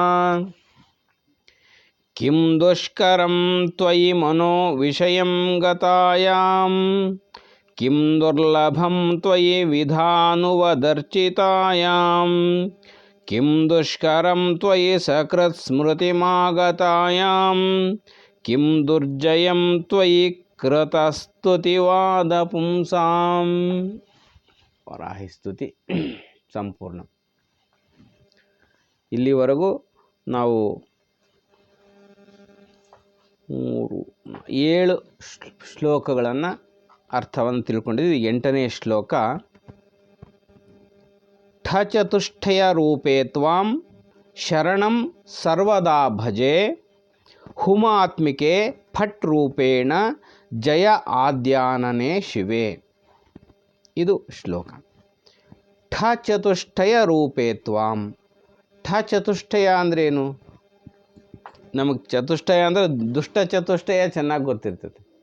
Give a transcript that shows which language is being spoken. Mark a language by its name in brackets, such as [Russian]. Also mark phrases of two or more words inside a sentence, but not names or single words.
[Sanskrit] ಕಿಂ ದುಷ್ಕರಂ ತ್ವಯಿ ಮನೋ ವಿಷಯಂ ಗತಾಯಾಂ ಕಿಂ ದುರ್ಲಭಂ ತ್ವಯಿ ವಿಧಾನುವದರ್ಚಿತಾಯಾಂ ಕಿಂ ದುಷ್ಕರಂ ತ್ವಯಿ ಸಕೃತ್ ಸ್ಮೃತಿಮಾಗತಾಯಾಂ ಕಿಂ ದುರ್ಜಯಂ ತ್ವಯಿ ಕೃತಸ್ತುತಿವಾದ ಪುಂಸಾಂ. ವರಾಹಿ ಸ್ತುತಿ ಸಂಪೂರ್ಣ. [Kannada] ಇಲ್ಲಿವರೆಗೂ ನಾವು 7 ಶ್ಲೋಕಗಳನ್ನು ಅರ್ಥವನ್ನು ತಿಳ್ಕೊಂಡಿದ್ವಿ. 8ನೇ ಶ್ಲೋಕ [Sanskrit] ಠಚತುಷ್ಟಯ ರೂಪೇ ತ್ವಾಂ ಶರಣಂ ಸರ್ವದಾ ಭಜೆ ಹುಮಾತ್ಮಿಕೆ ಫಟ್ ರೂಪೇಣ ಜಯ ಆದ್ಯಾನನೆ ಶಿವೆ. [Kannada] ಇದು ಶ್ಲೋಕ. [Sanskrit] ಠಚತುಷ್ಟಯ ರೂಪೇ ತ್ವಾಂ. [Kannada] ಠಚತುಷ್ಟಯ ಅಂದ್ರೇನು? ನಮಗೆ ಚತುಷ್ಟಯ ಅಂದರೆ ದುಷ್ಟ ಚತುಷ್ಟಯ ಚೆನ್ನಾಗಿ ಗೊತ್ತಿರ್ತದೆ.